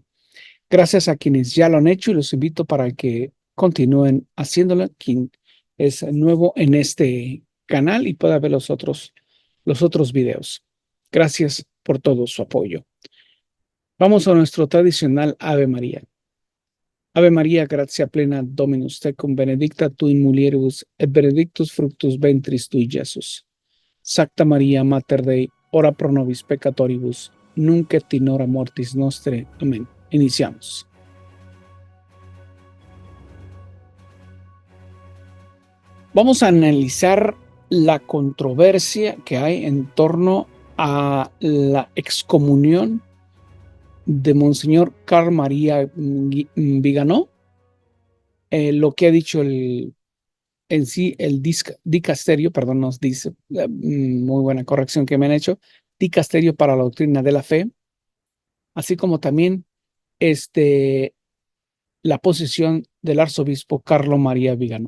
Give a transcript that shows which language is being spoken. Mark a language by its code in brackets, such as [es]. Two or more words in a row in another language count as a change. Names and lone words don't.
[es] Gracias a quienes ya lo han hecho y los invito para que continúen haciéndolo, quien es nuevo en este canal y pueda ver los otros videos. Gracias por todo su apoyo. Vamos a nuestro tradicional Ave María. [la] Ave María, gratia plena, Dominus tecum, benedicta tu in mulieribus, et benedictus fructus ventris tui, Iesus. Sacta María, Mater Dei, ora pro nobis peccatoribus, nunc et in hora mortis nostre. [es] Amén. Iniciamos. Vamos a analizar la controversia que hay en torno a la excomunión de Monseñor Carl María Viganò, lo que ha dicho el dicasterio, perdón, nos dice, muy buena corrección que me han hecho, dicasterio para la doctrina de la fe, así como también la posición del arzobispo Carlo María Viganò.